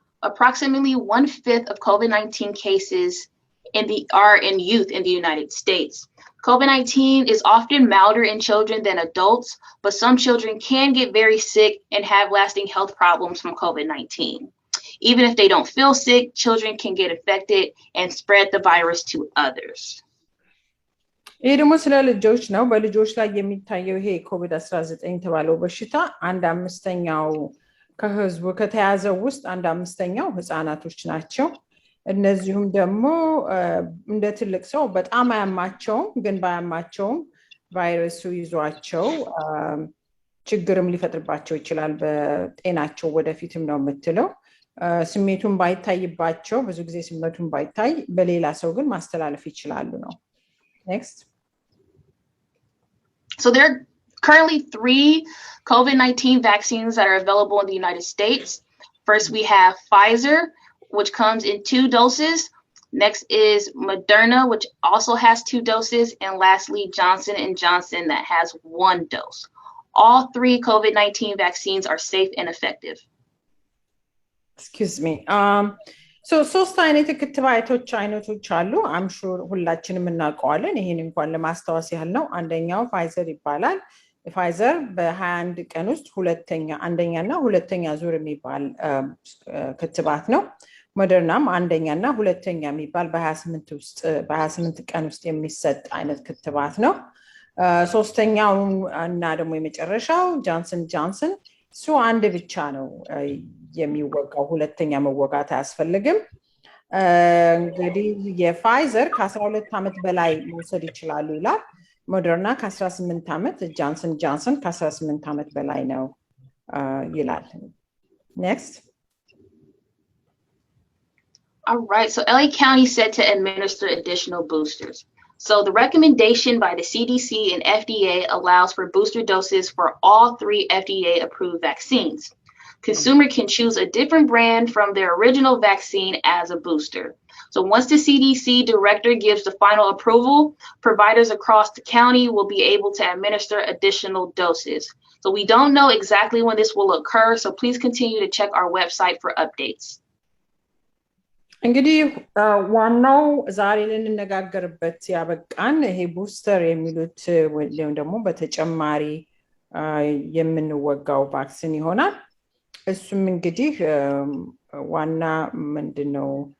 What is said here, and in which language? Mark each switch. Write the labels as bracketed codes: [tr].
[en] Approximately 1/5 of COVID-19 cases are in youth in the United States. COVID-19 is often milder in children than adults, but some children can get very sick and have lasting health problems from COVID-19. Even if they don't feel sick, children can get infected and spread the virus to others. [am] ይሄ ደግሞ ስለ ልጆች ነው በልጆች ላይ የሚታየው ይሄ ኮቪድ-19 የተባለው በሽታ 1/5ኛው ከህዝቡ ከተያዘው ውስጥ 1/5ኛው ህፃናቶች ናቸው እነዚህም ደግሞ እንደ ትልቅ ሰው በጣም አያማቸውም ግን ባያማቸውም ቫይረሱ ይዟቸው ችግርም ሊፈጥርባቸው ይችላል በጤናቸው ወደፊትም ነው የምትለው ስሜቱን ባይታይባቸው ብዙ ጊዜ ስሜቱን ባይታይ በሌላ ሰው ግን ማስተላለፍ ይችላሉ ነው next [en] So there are currently 3 COVID-19 vaccines that are available in the United States. First we have Pfizer which comes in 2 doses. Next is Moderna, which also has 2 doses. And lastly, Johnson & Johnson that has 1 dose. All 3 COVID-19 vaccines are safe and effective. Excuse me. [am] So ሶስት አይነት ክትባቶች አይነቶች አሉ [en] I'm sure [am] ሁላችንም እናውቀዋለን ይሄን እንኳን ለማስተዋወስ ያህል ነው አንደኛው ፋይዘር ይባላል ፋይዘር በ21 ቀን ውስጥ አንደኛና ሁለተኛ ዙር የሚባል ክትባት ነው ሞደርናም አንደኛ እና ሁለተኛ የሚባል በ28 ቀን ውስጥ የሚሰጥ አይነት ክትባት ነው። ሶስተኛው እና ደግሞ የመጨረሻው ጆንሰን ጆንሰን እሱ አንድ ብቻ ነው የሚወጋው፣ ሁለተኛ መወጋት አያስፈልግም። እንግዲህ የፋይዘር ከ12 ዓመት በላይ መውሰድ ይችላሉ ይላል። ሞደርና ከ18 ዓመት፣ ጆንሰን ጆንሰን ከ18 ዓመት በላይ ነው ይላል። [en] Next. All right, so LA County said to administer additional boosters. So the recommendation by the CDC and FDA allows for booster doses for all 3 FDA-approved vaccines. Consumer can choose a different brand from their original vaccine as a booster. So once the CDC director gives the final approval, providers across the county will be able to administer additional doses. So we don't know exactly when this will occur, so please continue to check our website for updates. [am] እንግዲህ ዋናው ዛሬ ልንነጋገርበት ያበቃን ይሄ ቡስተር የሚሉት ወይም ደግሞ በተጨማሪ የምንወጋው ቫክሲን ይሆናል። እሱም እንግዲህ ዋና ምንድነው